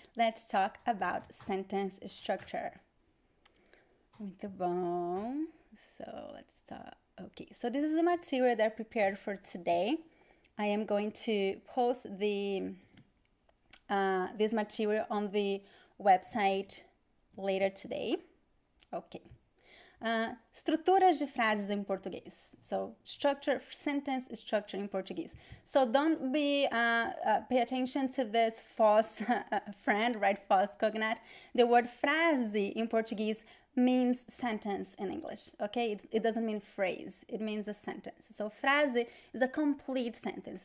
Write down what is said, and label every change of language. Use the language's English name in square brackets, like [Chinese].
[English] Let's talk about sentence structure. [Portuguese] Muito bom. [English] So let's start. Okay, so this is the material that I prepared for today. I am going to post this material on the website later today. Okay. [Portuguese] Estruturas de frases em português. [English] So sentence structure in Portuguese. So don't be, pay attention to this false friend, right? False cognate. The word frase in Portuguese means sentence in English, okay? It doesn't mean phrase, it means a sentence. So frase is a complete sentence.